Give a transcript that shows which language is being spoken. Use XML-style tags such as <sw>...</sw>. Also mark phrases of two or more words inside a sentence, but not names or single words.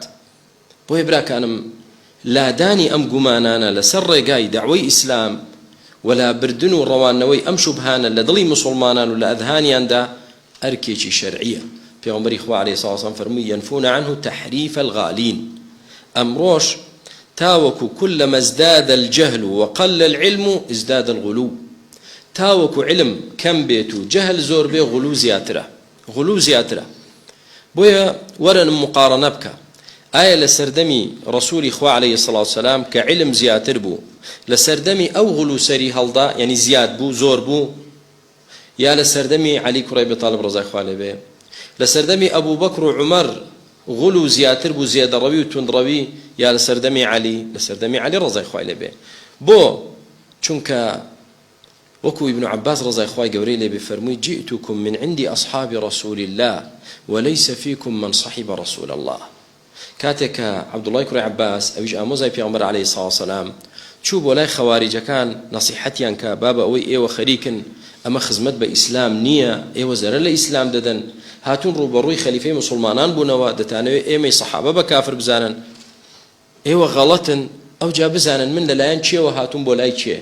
<ckb>بۆیە براکانم لادانی ئەم گومانانە لەسەر ڕێگای داعوەی ئیسلام ولا بردن و ڕەوانەوەی ئەم شوبهانە لە دڵی موسڵمانان و لە ئەذهانیاندا ئەرکێکی شەرعیە. پێغەمبەری خوا عەلەیهی سەڵاتو وەسەلام</ckb> <ar>فەرمووی ينفون عنه تحريف الغالين.</ar> <ckb>ئەمڕۆژ تاوەکو</ckb> <ar>كلما ازداد الجهل وقل العلم ازداد الغلو،</ar> <ckb>تاوەکو علم کەم بێت و جەهل زۆر بێ غلو زیاترە. بۆیە وەرن مقارنە بکە، ئایا لە سەردەمی ڕەسوولی خوا</ckb> <ar>عەلەیهی سەڵاتو وەسەلام</ar> <ckb>کە علم زیاتر بوو لە سەردەمی ئەو غلو سەری هەڵدا یعنی زیاد بوو زۆر بوو، یا لە سەردەمی عەلی کوڕی ئەبی تاڵب ڕەزای خوا لێبێ لە سەردەمی ئەبوو بەکر و عومەر غلو زیاتر بوو زێدەڕەوی و توندڕەوی، یا لە سەردەمی عەلی لە سەردەمی عەلی ڕەزای خوای لێبێ؟ بۆ چونکە وەکو ابن عباس ڕەزای خوای گەورەی لێبێ فەرمووی</ckb> <ar>جئتكم من عند أصحاب رسول الله وليس فيكم من صحب رسول الله.</ar> <ckb>کاتێک کە عەبدوڵای کوڕی عەباس ئەویش ئامۆزای پێغەمبەر</ckb> <ar>عەلەیهی سەڵاتو وەسەلام</ar> <ckb>چوو بۆ لای خەواریجەکان نەسیحەتیان کە بابە ئەوەی ئێوە خەریکن ئەمە خزمەت بە ئیسلام نییە، ئێوە زەرە لە ئیسلام دەدەن، هاتوون ڕوبەڕووی خەلیفەی موسڵمانان بوونەوە، دەتانەوێت ئێمەی سەحابە بە کافر بزانن، ئێوە غەڵەتن، ئەو جا بزانن من لەلایەن چێوە هاتوون بۆ لای چێ؟</ckb>